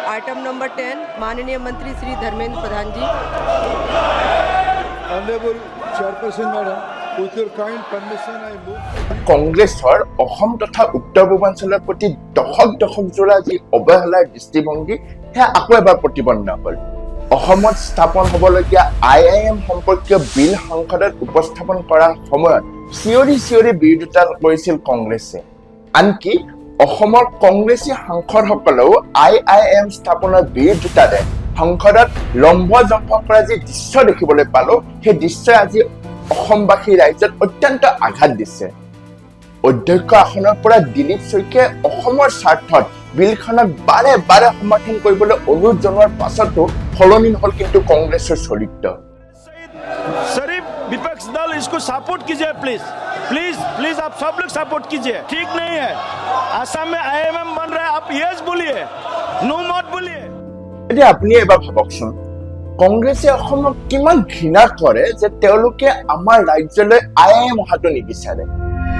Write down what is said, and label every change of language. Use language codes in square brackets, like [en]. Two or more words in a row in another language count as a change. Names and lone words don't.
[hi] आइटम नंबर 10 माननीय मंत्री श्री धर्मेंद्र प्रधान जी। [en] Honorable Chairperson Madam, with your kind permission, I move. [as] কংগ্ৰেছৰ অসম তথা উত্তৰ পূৰ্বাঞ্চলৰ প্ৰতি দশক জোৰা যি অৱহেলাৰ দৃষ্টিভংগী সেয়া আকৌ এবাৰ প্ৰতিপন্ন হ'ল। অসমত স্থাপন হ'বলগীয়া IIM সম্পৰ্কীয় বিল সংসদত উপস্থাপন কৰাৰ সময়ত চিঞৰি বিৰোধিতা কৰিছিল কংগ্ৰেছে। আনকি অসমৰ কংগ্ৰেছী সাংসদসকলেও IIM স্থাপনৰ বিৰোধিতাৰে সংসদত লম্ব-জম্প কৰা যি দৃশ্য দেখিবলৈ পালো, সেই দৃশ্যই আজি অসমবাসী ৰাইজত অত্যন্ত আঘাত দিছে। অধ্যক্ষ আসনৰ পৰা দিলীপ শইকীয়াই অসমৰ স্বাৰ্থত বিলখনক বাৰে সমৰ্থন কৰিবলৈ অনুৰোধ জনোৱাৰ পাছতো সলনি নহল কিন্তু কংগ্ৰেছৰ চৰিত্ৰ। [hi] शरीफ विपक्ष दल इसको सपोर्ट कीजिए प्लीज आप सब लोग सपोर्ट कीजिए। ठीक नहीं है, आसाम में IIM बन रहा है, आप यस बोलिए, नो मत बोलिए। [as] এতিয়া আপুনি এবাৰ ভাবকচোন, কংগ্ৰেছে অসমক কিমান ঘৃণা কৰে যে তেওঁলোকে আমাৰ ৰাজ্যলৈ IIM অহাটো নিবিচাৰে।